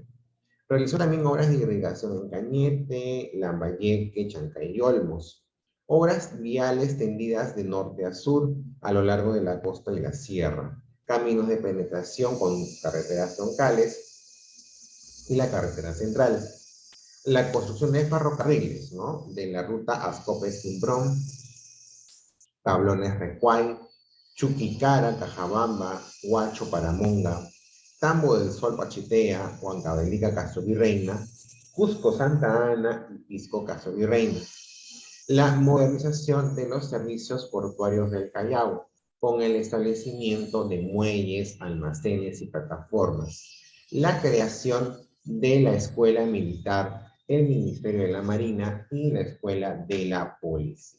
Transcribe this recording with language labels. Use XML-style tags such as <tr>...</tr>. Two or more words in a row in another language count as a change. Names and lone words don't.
<es>Realizó también obras de irrigación en Cañete, Lambayeque, Chancay y Olmos. Obras viales tendidas de norte a sur a lo largo de la costa y la sierra. Caminos de penetración con carreteras troncales y la carretera central. La construcción de ferrocarriles, ¿no? De la ruta Ascope-Cimbrón, Tablones Recuay, Chuquicara, Cajabamba, Huacho, Paramonga, Tambo del Sol, Pachitea, Huancavelica, Castro Virreina, Cusco, Santa Ana y Pisco, Castro Virreina. La modernización de los servicios portuarios del Callao, con el establecimiento de muelles, almacenes y plataformas. La creación de la Escuela Militar, el Ministerio de la Marina y la Escuela de la Policía.</es>